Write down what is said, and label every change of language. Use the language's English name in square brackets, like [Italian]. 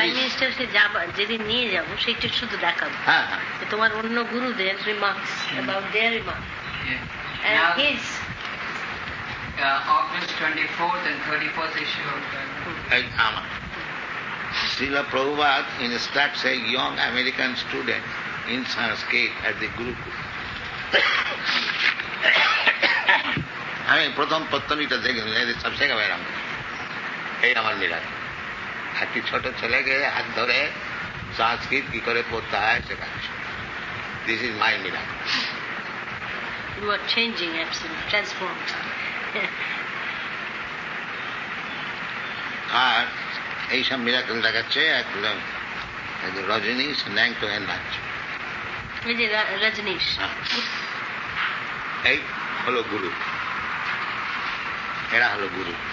[Bangla] Prime minister যেদিন নিয়ে যাবো সেটা শুধু দেখাবো। হ্যাঁ হ্যাঁ, তোমার অন্য গুরুদের [English] remarks about their remark and Now, his August 24th and 31st issue of [Bangla] এই আমার [English] Srila Prabhupada instructs a young American student in Sanskrit at the Gurukul. [Bangla] আমি প্রথম পত্তনিটা দেখে সব শেখাবে আমাকে, এই আমার মিরাজ। একটি ছোট ছেলেকে হাত ধরে সংস্কৃত কি করে পড়তে হয় শেখাচ্ছে। [English] This is my mirage. you are changing, absolutely transformed. [Bangla] আর এইসব মিরাকেল দেখাচ্ছে একদম রজনীশ ন্যাংটো হয়ে নাচছে। এই যে রজনীশ, এই হলো গুরু, এরা হলো গুরু।